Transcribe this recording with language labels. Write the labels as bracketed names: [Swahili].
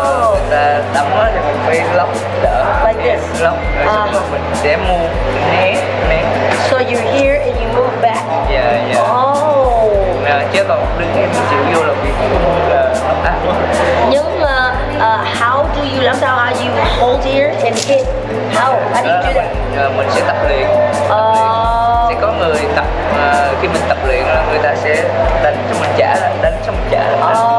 [Vietnamese] Người ta đấm thì mình phải lóc đỡ. [English] Like this. [Vietnamese] Lóc. Rồi xong rồi mình sẽ né. [English] So you're here and you move back. Oh. [Vietnamese] Chứ còn đứng em chịu vô là bị áp. Nhưng [English] how do you [Vietnamese] làm sao [English] how you hold here and hit? How do you do that? [Vietnamese] Mình sẽ tập luyện. Sẽ có người tập khi mình tập luyện là người ta sẽ đánh cho mình trả lại, đánh xong trả lại.